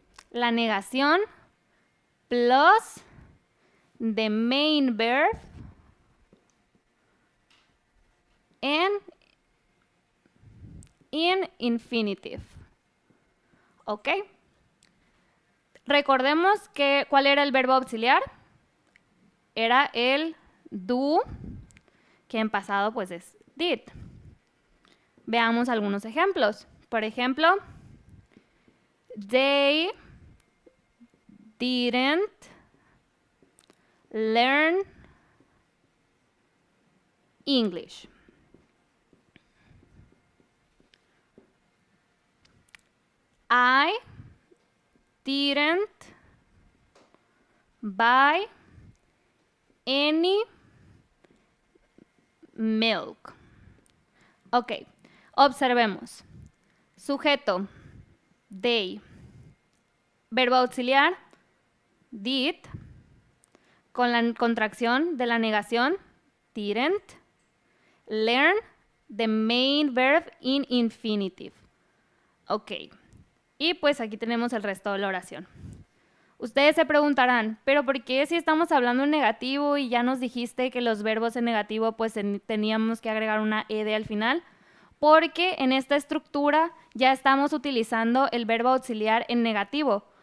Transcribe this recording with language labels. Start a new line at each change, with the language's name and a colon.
Spanish: la negación,
English: plus the main verb and in infinitive. ¿Ok?
Spanish: Recordemos que ¿cuál era el verbo auxiliar? Era el do, que en pasado pues es did. Veamos algunos ejemplos. Por ejemplo,
English: they didn't learn English. I didn't buy any milk.
Spanish: Ok, observemos. Sujeto, they. Verbo auxiliar, did. Con la contracción de la negación, didn't.
English: Learn, the main verb in infinitive. Ok.
Spanish: Y pues aquí tenemos el resto de la oración. Ustedes se preguntarán, ¿pero por qué si estamos hablando en negativo y ya nos dijiste que los verbos en negativo pues teníamos que agregar una ed al final? Porque en esta estructura ya estamos utilizando el verbo auxiliar en negativo.